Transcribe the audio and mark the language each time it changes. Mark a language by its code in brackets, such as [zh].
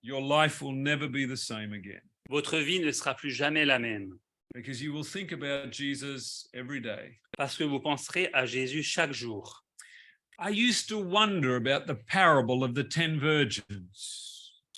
[en] your life will never be the same again. [fr] votre vie ne sera plus jamais la même. [en] Because you will think about Jesus every day. [fr] Parce que vous penserez à Jésus chaque jour. [en] I used to wonder about the parable of the 10 virgins.